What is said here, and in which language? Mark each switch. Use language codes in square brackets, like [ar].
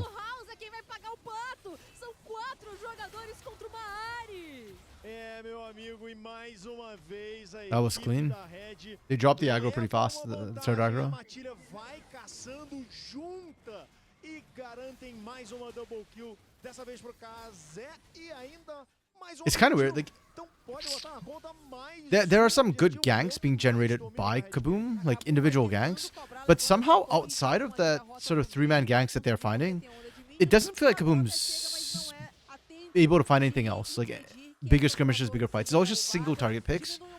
[pt] House é quem vai pagar o pato. São 4 jogadores contra uma Ari. É, meu amigo, e mais uma vez a [en] That was clean. They dropped the aggro pretty fast, the third aggro. [pt] A matilha vai caçando junta e garantem mais uma double kill, dessa vez pro Kazé e ainda mais [en] It's kind of weird, like [pt] então pode botar na conta mais [en] there are some good ganks being generated by Kaboom, like individual ganks, but somehow outside of that sort of 3-man ganks that they're finding, it doesn't feel like Kaboom's able to find anything else, like bigger skirmishes, bigger fights. It's always just single target picks.